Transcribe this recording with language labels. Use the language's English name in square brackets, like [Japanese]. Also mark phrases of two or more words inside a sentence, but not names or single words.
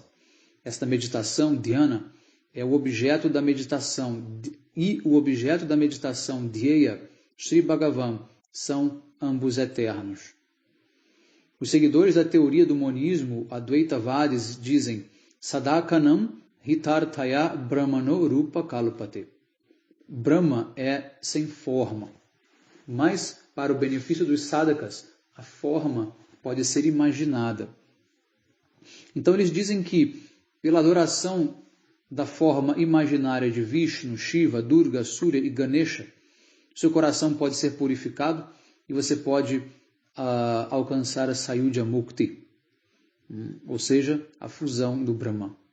[Portuguese] Esta meditação, dhyana, é o objeto da meditação, e o objeto da meditação, dhyeya, Sri Bhagavan, são ambos eternos. Os seguidores da teoria do monismo, Advaitavadis, dizem [Sanskrit] Sadakanam hitarthaya brahmano rupa kalupate. [Portuguese] Brahma é sem forma, mas para o benefício dos sadhakas, a forma pode ser imaginada. Então eles dizem que, pela adoração da forma imaginária de Vishnu, Shiva, Durga, Surya e Ganesha, seu coração pode ser purificado e você pode alcançar a [Sanskrit] Sayuja Mukti, [Portuguese] ou seja, a fusão do Brahman.